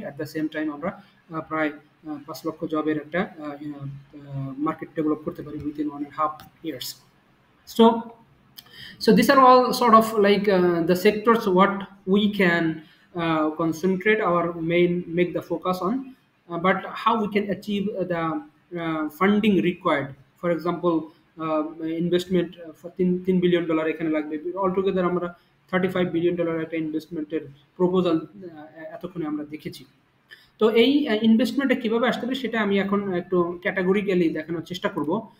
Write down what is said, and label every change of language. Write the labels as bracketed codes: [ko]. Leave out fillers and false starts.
[bn] At the same time আমরা প্রায় ৫ লক্ষ জবের একটা মার্কেট ডেভেলপ করতে পারি [en] Within 1.5 years. So so these are all sort of like the sectors what we can concentrate our main make the focus on, but how we can achieve the funding required. For example, [bn] investment for $3 billion এখানে লাগবে। All together আমরা $35 billion একটা ইনভেস্টমেন্টের proposal এতক্ষণে আমরা দেখেছি। তো এই ইনভেস্টমেন্টটা কিভাবে আসতে পারে সেটা আমি এখন একটু ক্যাটাগরিক্যালি দেখানোর চেষ্টা করব।